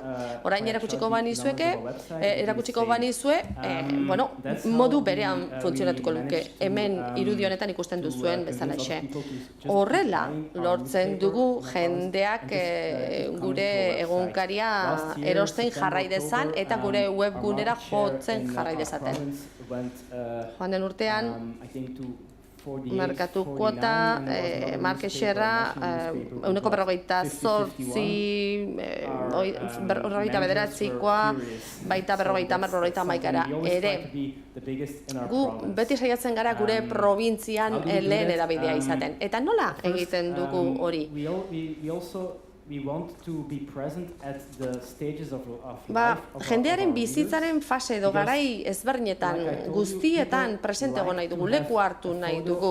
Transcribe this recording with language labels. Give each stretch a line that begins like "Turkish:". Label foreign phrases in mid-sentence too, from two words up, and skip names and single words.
Basque: Orain erakutsiko banizue, modu berean funtzionatuko luke, hemen irudi honetan ikusten duzuen bezalaxe. Horrela lortzen dugu jendeak gure egunkaria erosten jarrai dezan eta gure webgunera jotzen jarrai dezaten. Joan den urtean, markatu kuota,
English: market share-a,
Basque: 48%koa, baita 50-50-ra ere. Gu beti saiatzen gara gure probintzian lehen edabidea izaten. Eta nola egiten dugu hori? Jendearen bizitzaren fase edo garai ezberdinetan guztietan presente egon nahi dugu, leku hartu nahi dugu.